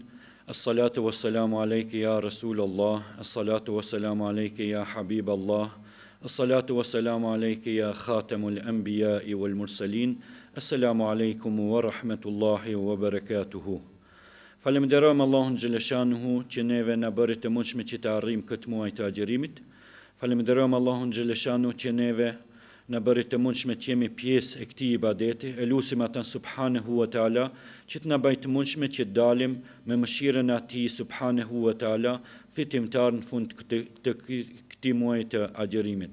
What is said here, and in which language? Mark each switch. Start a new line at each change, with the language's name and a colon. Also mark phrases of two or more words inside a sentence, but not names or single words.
Arabic: الصلاة والسلام عليك يا رسول الله. الصلاة والسلام عليك يا حبيب الله. الصلاة والسلام عليك يا خاتم الأنبياء والمرسلين. السلام عليكم ورحمة الله وبركاته.
Albanian: Falemderojmë Allahun Gjeleshanuhu që neve na bëri të mundshme që të arrijmë këtë muaj të agjerimit. Falemderojmë Allahun Gjeleshanuhu që neve na bëri të mundshme të jemi pjesë e këtij ibadeti. Elusim ata
Arabic: سبحانه وتعالى
Albanian: që të na bëjë të mundshme që dalim me mëshirën e Atij
Arabic: سبحانه وتعالى
Albanian: fitimtar në fund të këtij muaji të agjerimit.